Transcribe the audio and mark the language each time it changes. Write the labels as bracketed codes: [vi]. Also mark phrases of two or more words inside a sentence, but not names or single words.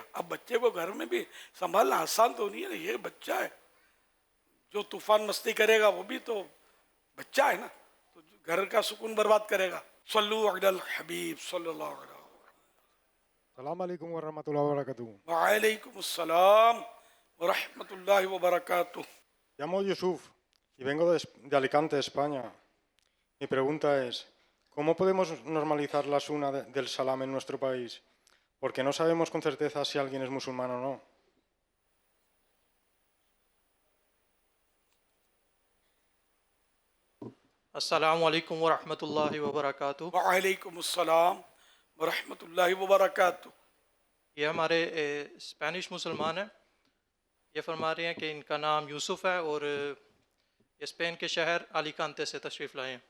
[ur] اب بچے کو گھر میں بھی سنبھالنا آسان تو نہیں ہے، یہ بچہ ہے، جو طوفان مستی کرے گا وہ بھی تو بچہ ہے نا، تو گھر کا سکون برباد کرے گا. [ar] صلو علی الحبیب صلی اللہ علیہ وسلم. السلام علیکم ورحمۃ اللہ وبرکاتہ. وعلیکم السلام ورحمۃ اللہ وبرکاتہ. [es] Llamo Yusuf y vengo de Alicante, España. Mi pregunta es, ¿cómo podemos normalizar la suna del salam en nuestro país? Porque no sabemos con certeza si alguien es musulmán o no. [ar] السلام علیکم ورحمۃ اللہ وبرکاتہ. وعلیکم السلام ورحمۃ اللہ وبرکاتہ. [ur] یہ ہمارے اسپینش مسلمان ہیں، یہ فرما رہے ہیں کہ ان کا نام یوسف ہے اور یہ اسپین کے شہر الیکانتے سے تشریف لائے ہیں.